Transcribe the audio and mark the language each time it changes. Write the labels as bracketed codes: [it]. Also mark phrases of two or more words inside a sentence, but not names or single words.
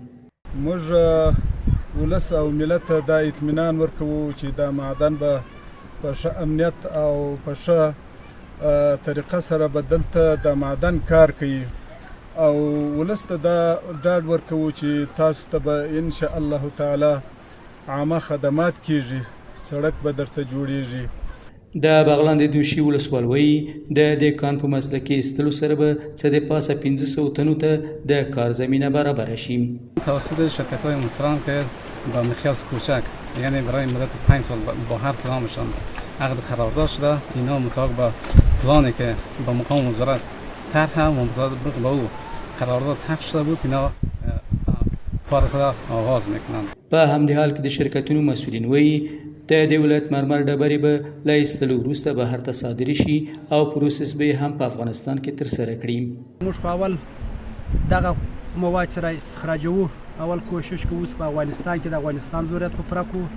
[ps] موږ ولس او ملت ته دا اطمینان ورکوو چې دا معدن به په ښه امنیت او په ښه طریقه سره به دلته د معدن کار کوي او ولس ته دا ډاډ ورکوو چې تاسو ته به [ar] ان شاء الله تعالی [ps] عامه خدمات کیږي، سړک به درته جوړیږي. د بغلان د دوشي ولسوال وایي د دې کان په مسلکي ایستلو سره به څه د پاسه 500 تنو ته د کار زمینه برابر شي. [fa] توسط شرکت‌های مستران که با مقیاس کوچک یعنی برای مدت 5 سال با هر کدامشان عقد قرارداد شده، اینا مطابق با پلانی که با مقام وزارت طرح و مطابق با او قرارداد حق شده بود، اینا کار خود آغاز میکنند. [ps] په همدې حال کې د شرکتونو مسؤلین وایي د دې ولایت مرمر ډبرې به له ایستلو وروسته بهر ته صادرې شي او پروسس به هم په افغانستان کې ترسره کړي. موږ په اول دغه مواد چې را استخراجوو اول کوشش کوو چې په افغانستان کې د افغانستان ضرورت په پوره کړو.